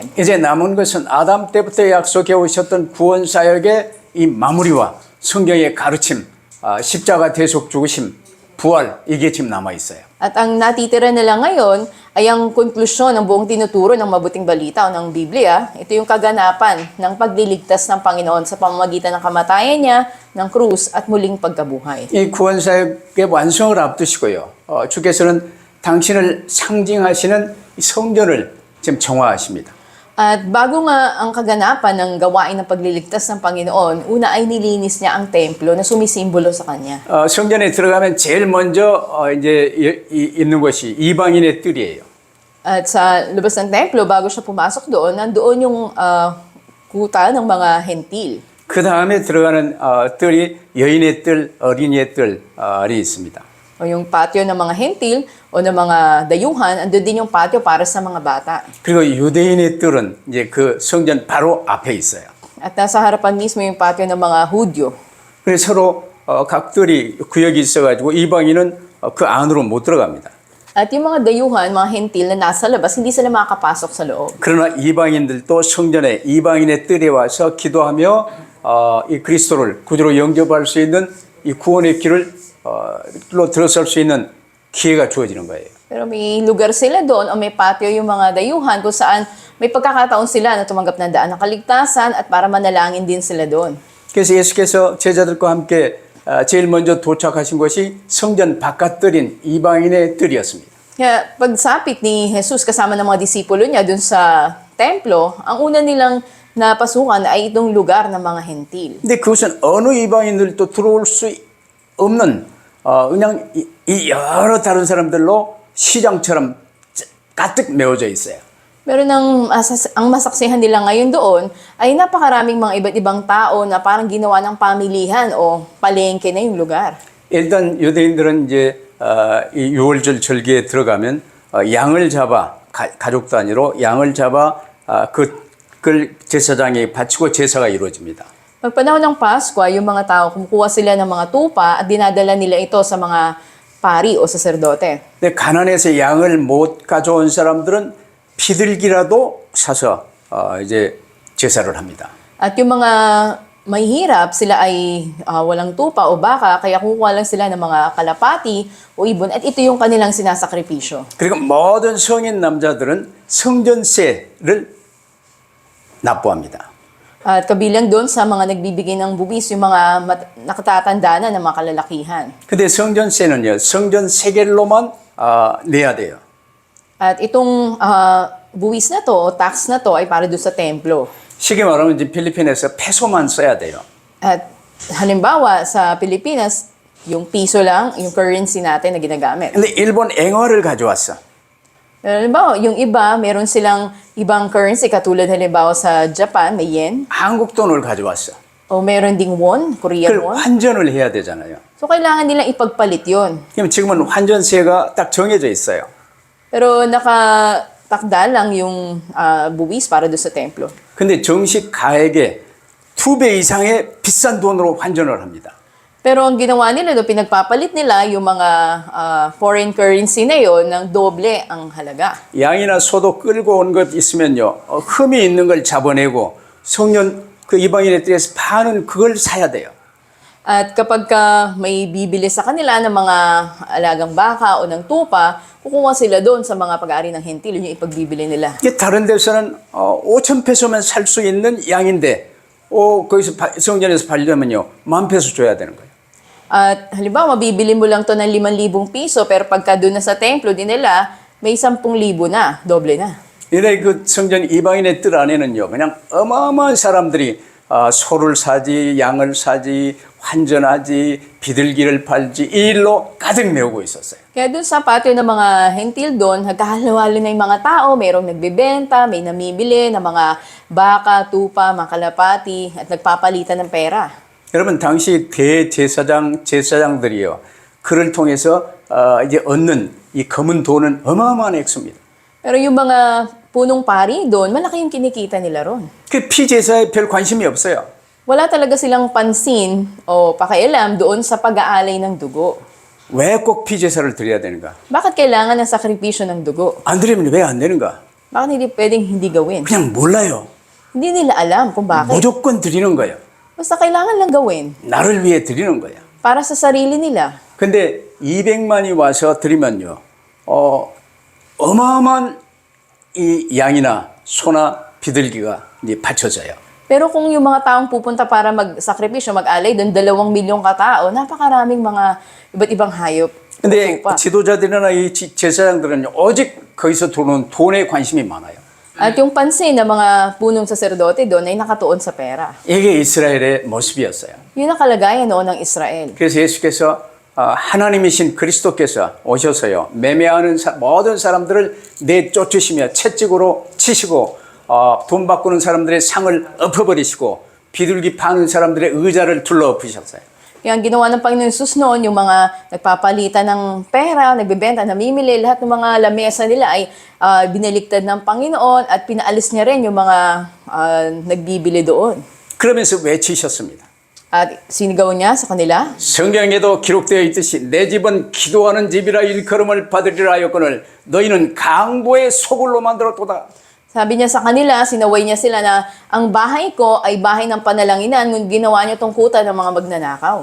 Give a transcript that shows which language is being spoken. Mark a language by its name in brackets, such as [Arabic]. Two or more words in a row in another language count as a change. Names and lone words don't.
[Korean] 이제 남은 것은 아담 때부터 약속해 오셨던 구원 사역의 이 마무리와 성경의 가르침, 십자가 대속 죽으심, 부활 이게 지금 남아 있어요. [Filipino] At ang natitira nila ngayon ay ang konklusyon ng buong tinuturo ng mabuting balita o ng Biblia. Ito yung kaganapan ng pagliligtas ng Panginoon sa pamamagitan ng kamatayan niya, ng krus at muling pagkabuhay. [Korean] 이 구원 사역의 완성을 앞두시고요. 주께서는 당신을 상징하시는 이 성전을 지금 정화하십니다. [Filipino] At bago nga ang kaganapan ng gawain ng pagliligtas ng Panginoon, una ay nilinis niya ang templo na sumisimbolo sa Kanya. [Korean] 성전에 들어가면 제일 먼저 이제 있는 것이 이방인의 뜰이에요. [Filipino] At sa labas ng templo, bago siya pumasok doon, nandoon yung kuta ng mga hentil. [Korean] 그 다음에 들어가는 뜰이 여인의 뜰, 어린이의 뜰이 있습니다. [Filipino] O yung patio ng mga hentil o ng mga dayuhan, andun din yung patio para sa mga bata. [Korean] 그리고 유대인의 뜰은 이제 그 성전 바로 앞에 있어요. [Filipino] At nasa harapan mismo yung patio ng mga Hudyo. [Korean] 그래서 서로 각 뜰이 구역이 있어가지고 이방인은 그 안으로 못 들어갑니다. [Filipino] At yung mga dayuhan, mga hentil na nasa labas, hindi sila makakapasok sa loob. [Korean] 그러나 이방인들도 성전에 이방인의 뜰에 와서 기도하며 이 그리스도를 구주로 영접할 수 있는 이 구원의 길을 로 들어설 수 있는 기회가 주어지는 거예요. [Filipino] Pero may lugar sila doon o may patio yung mga dayuhan kung saan may pagkakataon sila na tumanggap ng daan ng kaligtasan at para manalangin din sila doon. [Korean] 그래서 예수께서 제자들과 함께 제일 먼저 도착하신 것이 성전 바깥뜰인 이방인의 뜰이었습니다. [Filipino] Kaya pagsapit ni Jesus kasama ng mga disipulo niya doon sa templo, ang una nilang napasukan ay itong lugar ng mga hentil. [Korean] 근데 그것은 어느 이방인들도 들어올 수 없는 그냥 이 여러 다른 사람들로 시장처럼 가득 메워져 있어요. [Filipino] Pero ang masaksihan nila ngayon doon ay napakaraming mga iba't ibang tao na parang ginawa ng pamilihan o palengke na yung lugar. [Korean] 일단 유대인들은 이제 이 유월절 절기에 들어가면 양을 잡아 가족 단위로 양을 잡아 그걸 제사장에 바치고 제사가 이루어집니다. [Filipino] Pagpanahon ng Pasko, yung mga tao kumukuha sila ng mga tupa at dinadala nila ito sa mga pari o saserdote. [Korean] 근데 가난해서 양을 못 가져온 사람들은 비둘기라도 사서 이제 제사를 합니다. [Filipino] At yung mga mahihirap, sila ay walang tupa o baka, kaya kukuha lang sila ng mga kalapati o ibon at ito yung kanilang sinasakripisyo. [Korean] 그리고 모든 성인 남자들은 성전세를 납부합니다. [Filipino] At kabilang doon sa mga nagbibigay ng buwis, yung mga nakatatanda na ng mga kalalakihan. [Korean] 근데 성전세는요, 성전 세겔로만 내야 돼요. [Filipino] At itong buwis na to o tax na to ay para doon sa templo. [Korean] 쉽게 말하면 이제 필리핀에서 페소만 써야 돼요. [Filipino] At halimbawa sa Pilipinas, yung piso lang, yung currency natin na ginagamit. [Korean] 근데 일본 앵화를 가져왔어. [Filipino] Halimbawa, yung iba, meron silang ibang currency katulad halimbawa sa Japan, may yen. [Korean] 한국 돈을 가져왔어. [Filipino] O meron ding won, Korean [Korean] 그걸 [Filipino] won. [Korean] 환전을 해야 되잖아요. [Filipino] So kailangan nilang ipagpalit yon. [Korean] 그럼 지금은 환전세가 딱 정해져 있어요. [Filipino] Pero nakatakda lang yung buwis para doon sa templo. [Korean] 근데 정식 가액의 2배 이상의 비싼 돈으로 환전을 합니다. [Filipino] Pero ang ginawa nila doon, pinagpapalit nila yung mga [English] foreign currency [Filipino] na yon ng doble ang halaga. [Korean] 양이나 소도 끌고 온 것 있으면요, 흠이 있는 걸 잡아내고 성년 그 이방인의 뜰에서 파는 그걸 사야 돼요. [Filipino] At kapag may bibili sa kanila ng mga alagang baka o ng tupa, kukuha sila doon sa mga pag-aari ng hentil, yun yung ipagbibili nila. [Korean] 이게 다른 데서는 5천 페소면 살 수 있는 양인데 거기서 성전에서 팔려면요 10,000페소 줘야 되는 거예요. [Filipino] At halimbawa, mabibili mo lang to ng 5,000 piso, pero pagka doon na sa templo din nila, may 10,000 na, doble na. [Korean] 이래 그 성전 이방인의 뜰 안에는요 그냥 어마어마한 사람들이 소를 사지, 양을 사지, 환전하지, 비둘기를 팔지 이 일로 가득 메우고 있었어요. [Filipino] Kaya doon sa patio ng mga hentil doon, nagkahalo-halo na yung mga tao, mayroong nagbebenta, may namimili ng mga baka, tupa, mga kalapati, at nagpapalitan ng pera. [Korean] 여러분 당시 제사장들이요 그를 통해서 이제 얻는 이 검은 돈은 어마어마한 액수입니다. [Filipino] Pero yung mga punong pari doon, malaki yung kinikita nila ron. [Korean] 그 피제사에 별 관심이 없어요. [Filipino] Wala talaga silang pansin o pakialam doon sa pag-aalay ng dugo. [Korean] 왜 꼭 피제사를 드려야 되는가? [Filipino] Bakit kailangan ng sakripisyo ng dugo? [Korean] 안 드리면 왜 안 되는가? [Filipino] Bakit hindi pwedeng hindi gawin? [Korean] 그냥 몰라요. [Filipino] Hindi nila alam kung bakit. [Korean] 무조건 드리는 거예요. [Filipino] Basta kailangan lang gawin. [Korean] 나를 위해 드리는 거야. [Filipino] Para sa sarili nila. [Korean] 근데 200만이 와서 드리면요. 어마어마한 이 양이나 소나 비둘기가 이제 바쳐져요. [Filipino] Pero kung yung mga taong pupunta para magsakripisyo, mag-alay, doon 2,000,000 katao, napakaraming mga iba't ibang hayop. [Korean] 근데 [Filipino] Tupa. [Korean] 지도자들이나 이 제사장들은 오직 거기서 도는 돈에 관심이 많아요. [Filipino] At yung pansin ng mga punong saserdote doon ay nakatuon sa pera. [Korean] 이게 이스라엘의 모습이었어요. [Filipino] Yun ang kalagayan noon ng Israel. [Korean] 그래서 예수께서 하나님이신 그리스도께서 오셔서요. 매매하는 모든 사람들을 내쫓으시며 채찍으로 치시고 돈 바꾸는 사람들의 상을 엎어버리시고 비둘기 파는 사람들의 의자를 둘러엎으셨어요. [Filipino] Kaya ang ginawa ng Panginoon Jesus noon, yung mga nagpapalitan ng pera, nagbebenta, namimili, lahat ng mga lamesa nila ay binaliktad ng Panginoon at pinaalis niya rin yung mga nagbibili doon. [Korean] 그러면서 외치셨습니다. [Filipino] At sinigaw niya sa kanila, [Korean] 성경에도 기록되어 있듯이 내 집은 기도하는 집이라 일컬음을 받으리라 하였거늘 너희는 강도의 소굴로 만들었도다. [Filipino] sabi niya sa kanila, sinaway niya sila na ang bahay ko ay bahay ng panalanginan, ngunit ginawa niyo tungkutan ng mga magnanakaw.